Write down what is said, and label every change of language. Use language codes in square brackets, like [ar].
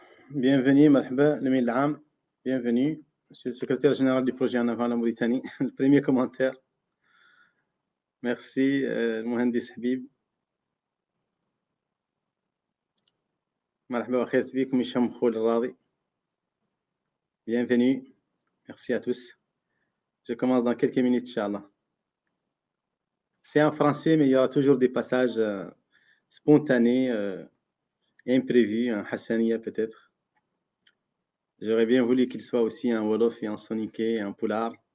[fr] Bienvenue, [ar] مرحبا الأمين العام. [fr] Bienvenue, Monsieur le secrétaire général du projet En avant la Mauritanie. Le premier commentaire. Merci, [ar] المهندس [fr] حبيب. [ar] مرحبا وخيرت بكم هشام خول الراضي. [fr] Bienvenue, merci à tous. Je commence dans quelques minutes, Inch'Allah. C'est en français, mais il y aura toujours des passages spontanés, imprévus, un Hassaniya peut-être. J'aurais bien voulu qu'il soit aussi un Wolof et un Soniké, un Poulard.